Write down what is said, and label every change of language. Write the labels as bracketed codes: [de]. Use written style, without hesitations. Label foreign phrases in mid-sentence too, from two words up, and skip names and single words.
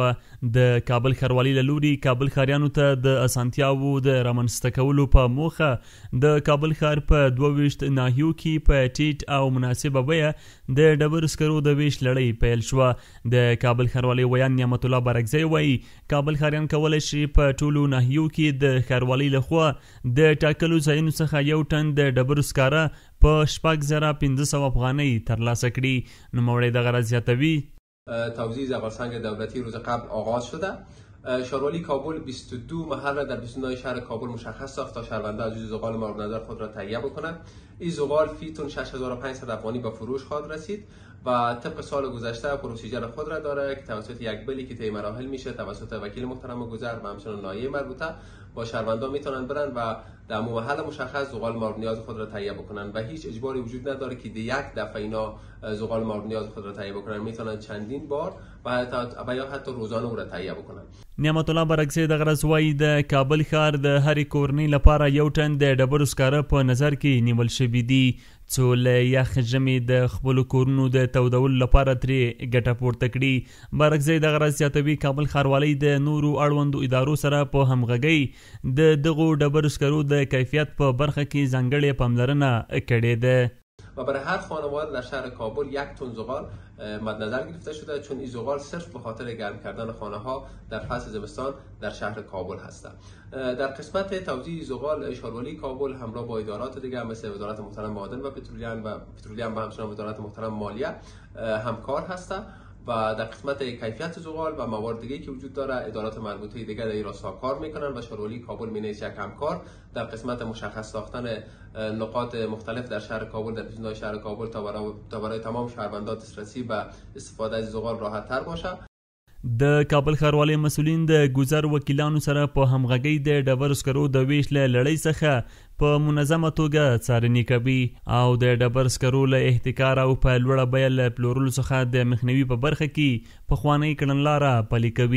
[ps] د کابل ښاروالۍ له لوري کابل ښاریانو ته د اسانتیاوو د رامنځته کولو په موخه د کابل ښار په 22 ناحیو کې په ټیټ او مناسبه بیه د ډبرو سکرو د ویش لړۍ پیل شوه. د کابل ښاروالۍ ویان نعمت الله بارکزی وایي کابل ښاریان کولی شي په ټولو ناحیو کې د ښاروالۍ لخوا د ټاکلو ځایونو څخه یو ټن د ډبرو سکاره په 6500 افغانۍ ترلاسه کړي. نوموړی دغه راز زیاتوي [fa] توزیع زغالسنگ دولتی روز قبل آغاز شده. شهرولی کابل 22 محل در 29 شهر کابل مشخص ساخت تا شهرونده از زغال مورد نظر خود را تهیه بکنند. این زغال فی تن 6500 افغانی به فروش خواهد رسید و طبق سال گذشته پروسیجر خود را داره که توسط یک بلی که طی مراحل میشه توسط وکیل محترم گذر و همچنین ناحیه مربوطه با شهروندا میتونن برن و در محل مشخص زغال مورد نیاز خود را تهیه بکنن و هیچ اجباری وجود نداره که یک دفعه اینا زغال مورد نیاز خود را تهیه بکنن. میتونن چندین بار و یا حتی روزانه او را تهیه بکنن. [ps] نعمت الله بارکزی دغه راز وایي د کابل ښار د هرې کورنۍ لپاره یو ټن د ډبرو سکاره په نظر کې نیول شوي دي څو له یخ ژمي د خپلو کورونو د تودولو لپاره ترې ګټه پورته کړي. بارکزی دغه راز زیاتوي کابل ښاروالۍ د نورو اړوندو ادارو سره په همغږۍ د دغو ډبرو سکرو د کیفیت په برخه کې ځانګړې پاملرنه کړې ده [fa] و برای هر خانواده در شهر کابل یک تن زغال مد نظر گرفته شده چون این زغال صرف به خاطر گرم کردن خانه ها در فصل زمستان در شهر کابل هست. در قسمت توزیع زغال شهرولی کابل همراه با ادارات دیگر مثل وزارت محترم معادن و پترولیوم و همچنین وزارت محترم مالیه همکار هست و در قسمت کیفیت زغال و موارد دیگه که وجود داره ادارات مربوطه دیگر در این راستا کار میکنن و شهرولی کابل مینیس یک همکار در قسمت مشخص ساختن نقاط مختلف در شهر کابل در 29 شهر کابل تا برای تمام شهروندان دسترسی به استفاده از زغال راحت تر باشه. [ps] د کابل ښاروالۍ مسؤلین د ګذر وکیلانو سره په همغږۍ د ډبرو سکرو د ویش له لړۍ څخه په منظمه توګه څارنې کوي او د ډبرو سکرو له احتکار او په لوړه بیه له پلورلو څخه د مخنیوي په برخه کې پخوانۍ کړنلاره پلي کوي.